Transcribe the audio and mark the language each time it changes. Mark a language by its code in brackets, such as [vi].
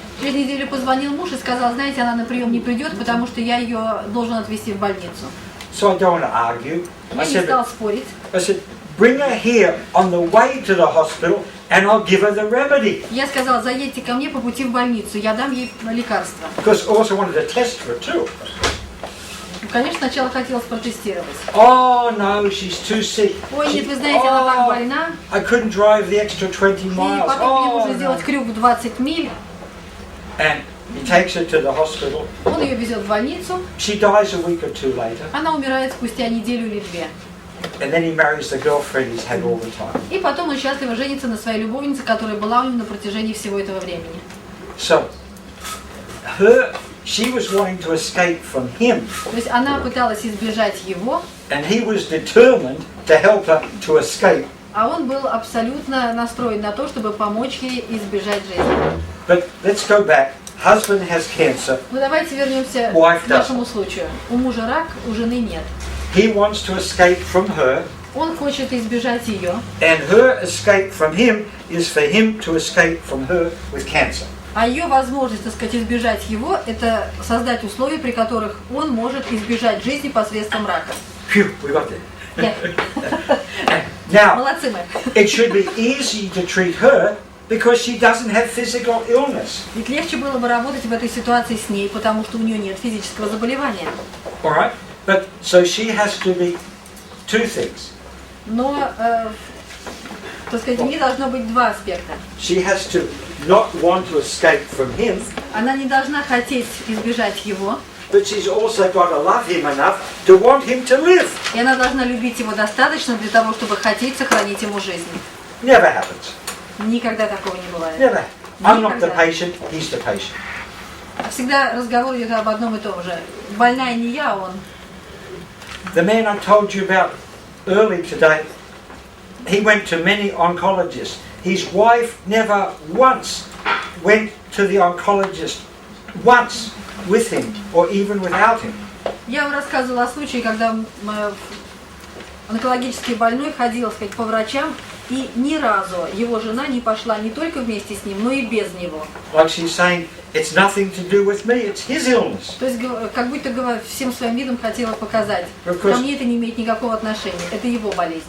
[ru] Через неделю позвонил муж и сказал, знаете, она на прием не придет, потому что я ее должен отвезти в больницу. [en] So I don't want to argue. [ru] Я не стал спорить. [en] I said, bring her here on the way to the hospital and I'll give her the remedy. [ru] Я сказала, заедьте ко мне по пути в больницу, я дам ей лекарство. [en] Because I also wanted to test for it too. [ru] Конечно, сначала хотелось протестировать. [en] Oh no, she's too sick. [ru] Ой, нет, вы знаете, она так больна. [en] I couldn't drive the extra 20 [ru] И [en] miles. [ru] потом мне нужно [en] no. [ru] сделать крюк в 20 миль. [en] And he takes her to the hospital. [ru] Он ее везет в больницу. [en] She dies a week or two later. [ru] Она умирает спустя неделю или две. [en] And then he marries the girlfriend he's had all the time. [ru] И потом он счастливо женится на своей любовнице, которая была у него на протяжении всего этого времени. [en] So, she was wanting to escape from him. [ru] То есть она пыталась избежать его, [en] And he was determined to help her to escape. [ru] а он был абсолютно настроен на то, чтобы помочь ей избежать жизни. [en] But let's go back. Husband has cancer. [ru] Ну давайте вернемся [en] Wife [ru] к нашему случаю. У мужа рак, у жены нет. [en] He wants to escape from her, [ru] Он хочет избежать ее, [en] and her escape from him is for him to escape from her with cancer. [ru] а ее возможность, так сказать, избежать его, это создать условия, при которых он может избежать жизни посредством рака. [en] Phew, we got there. [ru] Нет. [en] Now, [ru] Молодцы мы. [en] it should be easy to treat her because she doesn't have physical illness. [ru] Ведь легче было бы работать в этой ситуации с ней, потому что у нее нет физического заболевания. [en] All right? But so she has to be two things. [ru] Но, так сказать, у нее должно быть два аспекта. [en] She has to not want to escape from him, [ru] Она не должна хотеть избежать его, [en] but she's also got to love him enough to want him to live. [ru] и она должна любить его достаточно для того, чтобы хотеть сохранить ему жизнь. [en] Never happens. [ru] Никогда такого не бывает. [en] Never. I'm not the [ru] Никогда. [en] patient, he's the patient. [ru] Всегда разговор идет об одном и том же. Больная не я, а он. [en] The man I told you about early today, he went to many oncologists. His wife never once went to the oncologist once with him or even without him. [ru] Я вам рассказывала о случае, когда онкологически больной ходил, так сказать, по врачам, и ни разу его жена не пошла не только вместе с ним, но и без него. [en] Like she's saying, it's nothing to do with me, it's his illness. [ru] То есть, как будто всем своим видом хотела показать, [en] Because- [ru] ко мне это не имеет никакого отношения, это его болезнь.